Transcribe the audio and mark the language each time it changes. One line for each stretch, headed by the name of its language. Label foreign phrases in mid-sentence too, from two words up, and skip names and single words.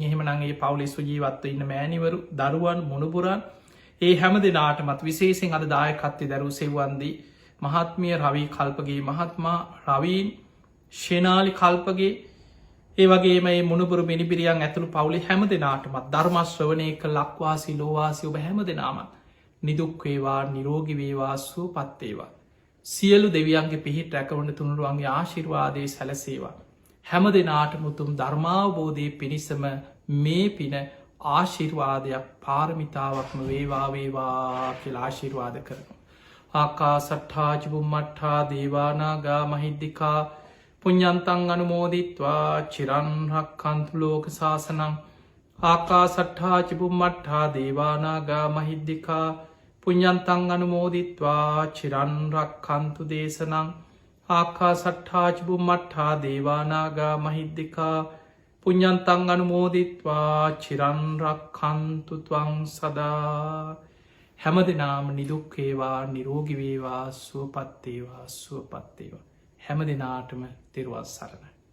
Sinhala: එහෙමනගේ පවුලෙ සුජීවත්ව ඉන්න මෑනිවරු දරුවන් මුණුපුරන් ඒ හැම දෙනාටමත් විශේසිෙන් අද දායකත්වය දැරු සෙව්වන්දී මහත්මිය රවී කල්පගේ මහත්මා රවීන් ශනාලි කල්පගේ ඒවගේ මේ මුණපුර මිනිබිරියන් ඇතුළු පවුලි හැම දෙනාටමත් ධර්මශ්‍රවනයක ලක්වාසි ලෝවාසි ඔබ හැම දෙනාමත් නිදුක්වේවා නිරෝගිවේවා සූ පත්තේවා. සියලු දෙවියන්ගේ පිහිට රැකවන තුනුරුවන්ගේ ආශිර්වාදය සැලසේවා. හැම දෙනාට මුතුම් ධර්මාවබෝධය පිණිසම මේ පින ආශිර්වාදයක් පාරමිතාවක්ම වේවාවේවා කියලා ආශිර්වාද කරනු.
Pali: ආකා සට්ඨාජිබුම්මට්ඨා දේවානාගා මහිද්දිකා පුඤ්ඤන්තං අනුමෝදිත්වා චිරන්රක්ඛන්තු ලෝක සාසනං ආකා සට්ඨාජිබුම්මට්ඨා දේවානාගා මහිද්දිකා පුඤ්ඤන්තං අනුමෝදිත්වා චිරන්රක්ඛන්තු දේශනං ආකා සට්ඨාජිබුම්මට්ඨා දේවානාගා මහිද්දිකා පුඤ්ඤන්තං අනුමෝදිත්වා චිරන්රක්ඛන්තු ත්වං සදා.
Sinhala: හැම දෙනාම නිදුක්වේවා නිරෝගිවේවා සුවපත්තේවා සුවපත්තේවා. හැම දෙනාටම තෙරුවන් සරණයි.